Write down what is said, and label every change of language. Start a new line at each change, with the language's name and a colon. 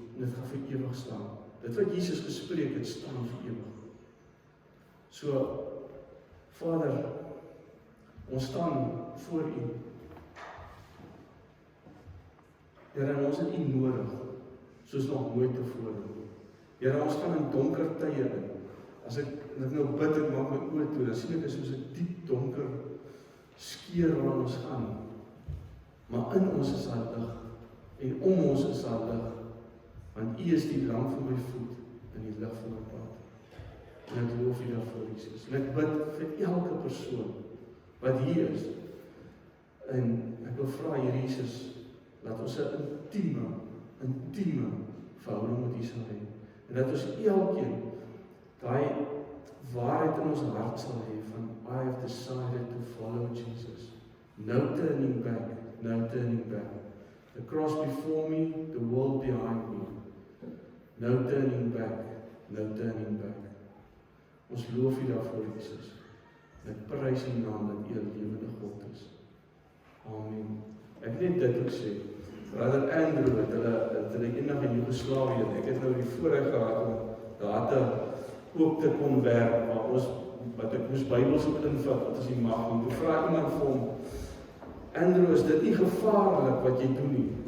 Afrikaans: En dit gaan vir ewig staan. Dit wat Jesus gespreek het, staan vir ewig. So, Vader, ons staan voor U. Here, en ons het U nodig, soos nog nooit tevore. Here, ons gaan in donker tye in. As ek nou bid, ek maak my oë toe, dan sien ek is soos 'n diep donker skeur waar ons gaan. Maar in ons is daar lig, en om ons is daar lig, want U is die lamp vir my voet en die lig vir my pad. En ek loof U daarvoor, Jesus. En ek bid vir elke persoon wat hier is. En ek wil vra, Here Jesus, dat ons 'n intieme verhouding met U sal hê. En dat ons elkeen daai waarheid in ons hart sal hê van
English: I have decided to follow Jesus. No turning back, no turning back. The cross before me, the world behind me. No turning back, no turning back.
Afrikaans: Ons loof U daarvoor, Jesus. Ek prys U naam dat U 'n lewende God is. Amen. Ek net dit ook sê. Brother Andrew het hulle eendag in Joegoslawië, ek het nou die voorreg gehad om daar ook te kon werk, maar wat ek moes Bybels ook invat, wat is die mag nie. Toe vra iemand vir hom, Andrew, is dit nie gevaarlik wat jy doen nie?